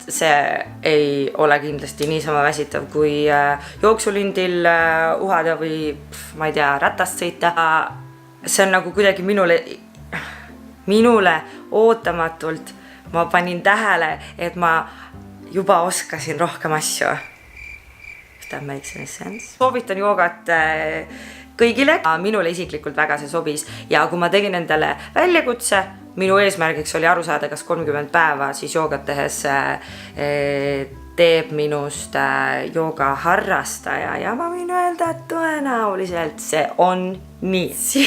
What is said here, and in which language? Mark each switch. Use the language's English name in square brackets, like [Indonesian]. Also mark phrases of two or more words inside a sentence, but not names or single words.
[Estonian] See ei ole kindlasti niisama väsitav kui jooksulindil uhada või ma ei tea, ratast sõita. See on nagu kuidagi minule ootamatult ma panin tähele, et ma juba oskasin rohkem asju. [English] If that makes any sense. [Estonian] Soovitan joogat kõigile. Minule isiklikult väga see sobis ja kui ma tegin endale väljakutse, minu eesmärgiks oli aru saada, kas 30 päeva siis joogat tehes teeb minust jooga harrastaja ja ma võin öelda, et tõenäoliselt see on nii.